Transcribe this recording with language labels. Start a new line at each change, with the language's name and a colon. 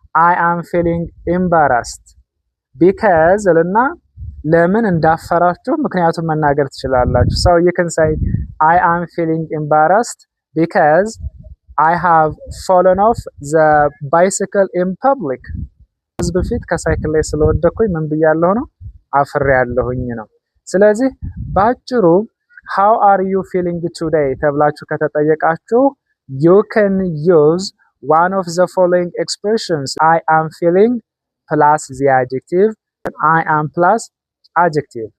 English: I am feeling embarrassed because
Amharic: እና ለምን እንዳፈራችሁ ምክንያቱም መናገር ትችላላችሁ።
English: So you can say I am feeling embarrassed because I have fallen off the bicycle in public.
Amharic: ከዚህ በፊት ከሳይክል ላይ ስለወደኩኝ ምን ብያለሁ ነው? አፍሬያለሁኝ ነው። ስለዚህ ባጭሩ
English: how are you feeling today
Amharic: ተብላችሁ ከተጠየቃችሁ
English: you can use one of the following expressions. I am feeling plus the adjective, I am plus adjective.